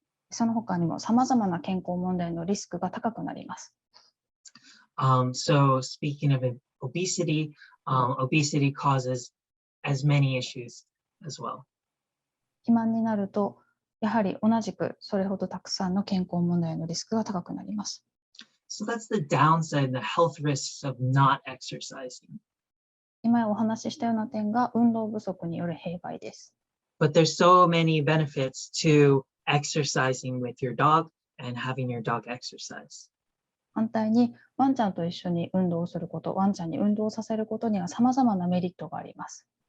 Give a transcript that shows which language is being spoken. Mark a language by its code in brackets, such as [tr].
[ja] その他にも様々な健康問題のリスクが高くなります。 [en] So speaking of obesity, obesity causes as many issues as well. [ja] 肥満になると、やはり同じくそれほどたくさんの健康問題のリスクが高くなります。 [en] So that's the downside, the health risks of not exercising. [ja] 今お話ししたような点が運動不足による弊害です。 [en] But there's so many benefits to exercising with your dog and having your dog exercise. [ja] 反対に、ワンちゃんと一緒に運動すること、ワンちゃんに運動させることには様々なメリットがあります。